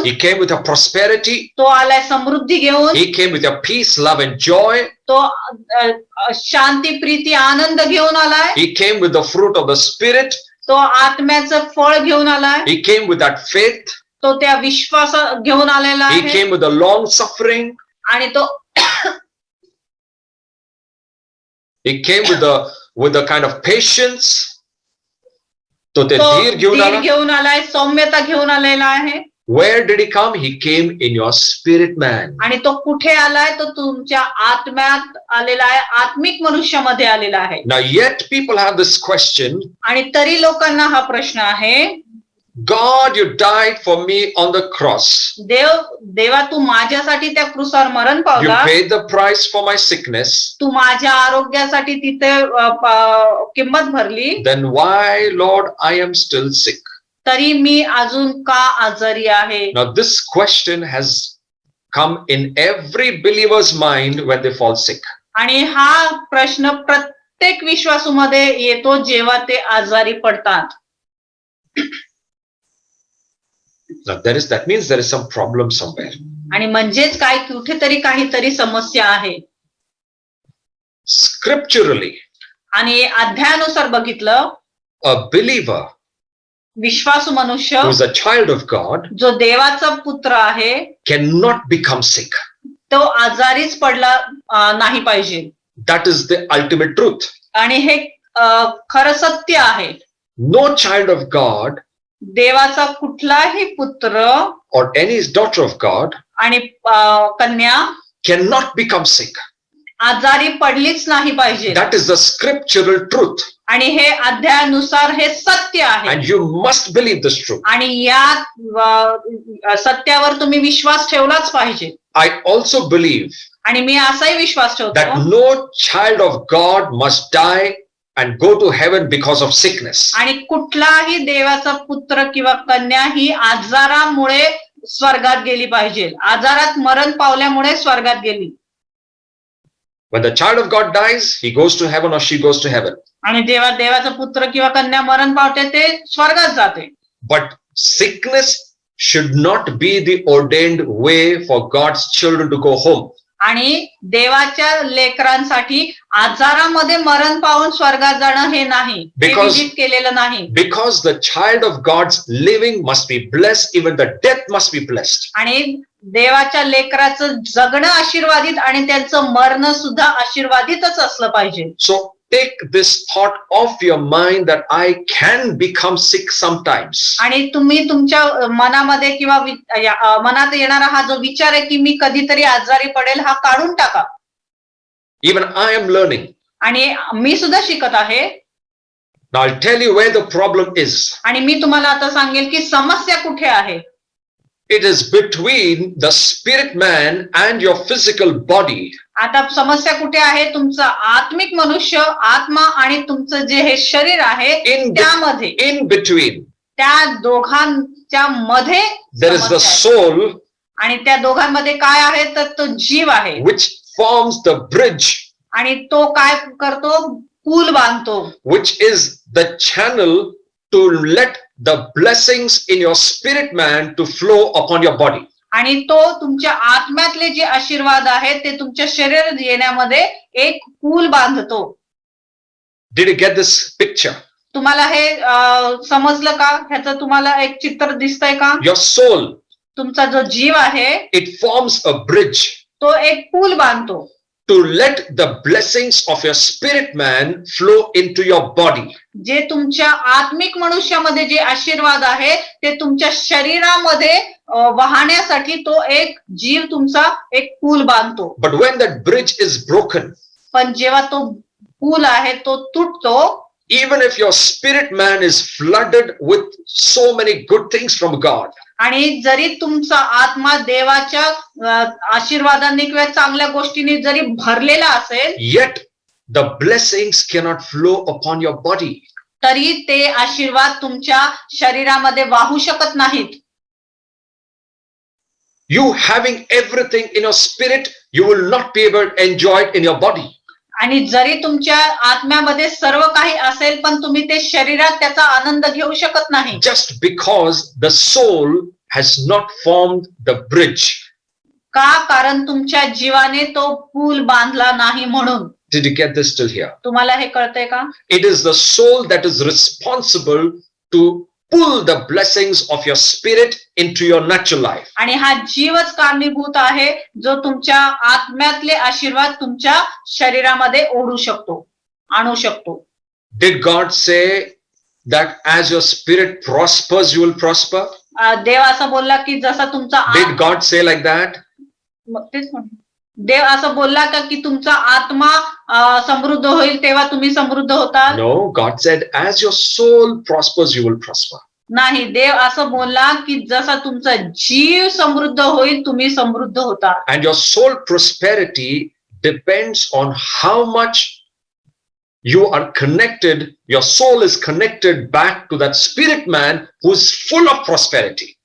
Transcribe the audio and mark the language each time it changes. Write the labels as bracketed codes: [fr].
[en] He came with a prosperity. [mr] तो आलाय समृद्धी घेऊन. [en] He came with your peace, love and joy. [mr] तो शांती, प्रीती, आनंद घेऊन आलाय. [en] He came with the fruit of the spirit. [mr] तो आत्म्याचं फळ घेऊन आलाय. [en] He came with that faith. [mr] तो त्या विश्वास घेऊन आलेला [en] He [mr] आहे. [en] came with the long suffering. [mr] आणि तो [en] He came with the kind of patience. [mr] तो ते धीर घेऊन आला. घेऊन आलाय, सौम्यता घेऊन आलेला आहे. [en] Where did he come? He came in your spirit man. [mr] आणि तो कुठे आलाय? तो तुमच्या आत्म्यात आलेला आहे, आत्मिक मनुष्यामध्ये आलेला आहे. [en] Now yet people have this question. [mr] आणि तरी लोकांना हा प्रश्न आहे, [en] God, you died for me on the cross. [mr] देवा तू माझ्यासाठी त्या क्रूसावर मरण [en] You [mr] पावला. [en] paid the price for my sickness. [mr] तू माझ्या आरोग्यासाठी तिथे किंमत भरली. [en] Then why, Lord, I am still sick? [mr] तरी मी अजून का आजारी आहे? [en] Now this question has come in every believer's mind when they fall sick. [mr] आणि हा प्रश्न प्रत्येक विश्वासूमध्ये येतो जेव्हा ते आजारी पडतात. [en] Now that means there is some problem somewhere. [mr] आणि म्हणजेच काय, कुठेतरी काहीतरी समस्या आहे. [en] Scripturally, [mr] आणि अध्यायानुसार बघितलं, [en] a believer [mr] विश्वासू मनुष्य [en] who is a child of God [mr] जो देवाचा पुत्र आहे [en] cannot become sick. [mr] तो आजारीच पडला नाही पाहिजे. [en] That is the ultimate truth. [mr] आणि हे खरं सत्य आहे. [en] No child of God [mr] देवाचा कुठलाही पुत्र [en] or any daughter of God [mr] आणि कन्या [en] cannot become sick. [mr] आजारी पडलीच नाही पाहिजे. [en] That is the scriptural truth. [mr] आणि हे अध्यायानुसार हे सत्य आहे. [en] And you must believe this truth. [mr] आणि या सत्यावर तुम्ही विश्वास ठेवलाच पाहिजे. [en] I also believe [mr] आणि मी असाही विश्वास [en] that [mr] ठेवतो [en] no child of God must die and go to heaven because of sickness. [mr] आणि कुठलाही देवाचा पुत्र किंवा कन्या ही आजारामुळे स्वर्गात गेली पाहिजे. आजारात मरण पावल्यामुळे स्वर्गात गेली. [en] When the child of God dies, he goes to heaven or she goes to heaven. [mr] आणि जेव्हा देवाचा पुत्र किंवा कन्या मरण पावते ते स्वर्गात जाते. [en] But sickness should not be the ordained way for God's children to go home. [mr] आणि देवाच्या लेकरांसाठी आजारामध्ये मरण पावून स्वर्गात जाणं हे नाही, हे [en] Because- [mr] विधित केलेलं नाही. [en] Because the child of God's living must be blessed, even the death must be blessed. [mr] आणि देवाच्या लेकराचं जगणं आशीर्वादित आणि त्यांचं मरण सुद्धा आशीर्वादितच असलं पाहिजे. [en] So take this thought off your mind that I can become sick sometimes. [mr] आणि तुम्ही तुमच्या मनामध्ये किंवा मनात येणारा हा जो विचार आहे की मी कधीतरी आजारी पडेल हा काढून टाका. [en] Even I am learning. [mr] आणि मी सुद्धा शिकत आहे. [en] Now I'll tell you where the problem is. [mr] आणि मी तुम्हाला आता सांगेल की समस्या कुठे आहे. [en] It is between the spirit man and your physical body. [mr] आता समस्या कुठे आहे. तुमचं आत्मिक मनुष्य आत्मा आणि तुमचं जे हे शरीर आहे त्यामध्ये, [en] In between, [mr] त्या दोघांच्या मध्ये [en] there is the [mr] समस्या आहे. [en] soul [mr] आणि त्या दोघांमध्ये काय आहे तर तो जीव आहे. [en] which forms the bridge, [mr] आणि तो काय करतो, पूल बांधतो. [en] which is the channel to let the blessings in your spirit man to flow upon your body. [mr] आणि तो तुमच्या आत्म्यातले जे आशीर्वाद आहेत ते तुमच्या शरीरात येण्यामध्ये एक पूल बांधतो. [en] Did you get this picture? [mr] तुम्हाला हे समजलं का? ह्याचं तुम्हाला एक चित्र दिसतंय का? [en] Your soul, [mr] तुमचा जो जीव आहे [en] it forms a bridge [mr] तो एक पूल बांधतो [en] to let the blessings of your spirit man flow into your body. [mr] जे तुमच्या आत्मिक मनुष्यामध्ये जे आशीर्वाद आहे ते तुमच्या शरीरामध्ये वाहण्यासाठी तो एक जीव तुमचा एक पूल बांधतो. [en] But when that bridge is broken, [mr] पण जेव्हा तो पूल आहे तो तुटतो, [en] even if your spirit man is flooded with so many good things from God, [mr] आणि जरी तुमचा आत्मा देवाच्या आशीर्वादांनी किंवा चांगल्या गोष्टींनी जरी भरलेला असेल, [en] yet the blessings cannot flow upon your body. [mr] तरी ते आशीर्वाद तुमच्या शरीरामध्ये वाहू शकत नाहीत. [en] You having everything in your spirit, you will not be able to enjoy it in your body. [mr] आणि जरी तुमच्या आत्म्यामध्ये सर्व काही असेल पण तुम्ही ते शरीरात त्याचा आनंद घेऊ शकत नाही. [en] Just because the soul has not formed the bridge. [mr] का? कारण तुमच्या जीवाने तो पूल बांधला नाही म्हणून. [en] Did you get this till here? [mr] तुम्हाला हे कळतंय का? [en] It is the soul that is responsible to pull the blessings of your spirit into your natural life. [mr] आणि हा जीवच कारणीभूत आहे जो तुमच्या आत्म्यातले आशीर्वाद तुमच्या शरीरामध्ये ओढू शकतो, आणू शकतो. [en] Did God say that as your spirit prospers, you will prosper? [mr] देव असं बोलला की जसा तुमचा [en] Did God say like that? [mr] मग तेच म्हणतो. देव असं बोलला का की तुमचा आत्मा समृद्ध होईल तेव्हा तुम्ही समृद्ध होता? [en] No, God said as your soul prospers, you will prosper. [mr] नाही, देव असं बोलला की जसा तुमचा जीव समृद्ध होईल तुम्ही समृद्ध होता. [en] And your soul prosperity depends on how much you are connected. Your soul is connected back to that spirit man who is full of prosperity.